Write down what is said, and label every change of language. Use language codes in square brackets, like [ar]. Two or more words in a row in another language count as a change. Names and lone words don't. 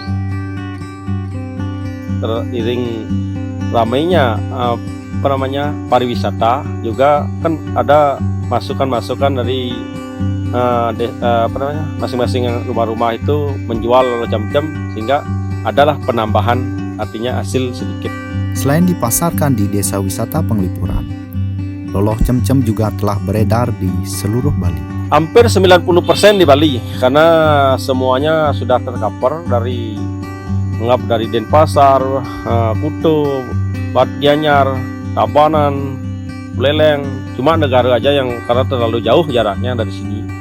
[id] Teriring ramainya pariwisata, juga kan ada masukan dari masing-masing rumah-rumah itu menjual loloh cem-cem, sehingga adalah penambahan, artinya hasil sedikit. Selain dipasarkan di desa wisata Penglipuran, loloh cem-cem juga telah beredar di seluruh Bali. Hampir 90% di Bali, karena semuanya sudah tercover dari Denpasar, Kuto, Batu Gianyar, Tabanan, Buleleng. Cuma negara aja yang karena terlalu jauh jaraknya dari sini.